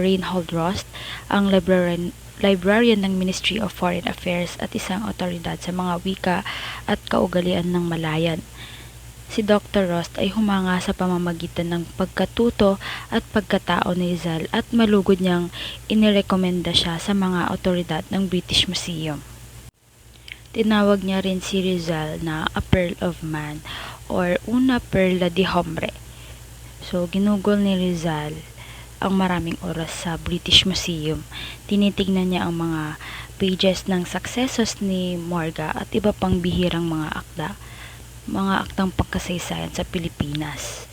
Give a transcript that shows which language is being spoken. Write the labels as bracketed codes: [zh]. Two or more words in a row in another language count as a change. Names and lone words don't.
[tl] Reinhold Rost, ang librarian ng Ministry of Foreign Affairs at isang otoridad sa mga wika at kaugalian ng Malayan. Si Dr. Rost ay humanga sa pamamagitan ng pagkatuto at pagkatao ni Rizal at malugod niyang inirekomenda siya sa mga otoridad ng British Museum. Tinawag niya rin si Rizal na [en] a pearl of man [tl] or [es] una perla de hombre. [tl] So, ginugol ni Rizal ang maraming oras sa British Museum. Tinitignan niya ang mga pages ng Successos ni Morga at iba pang bihirang mga aktang pagkasaysayan sa Pilipinas.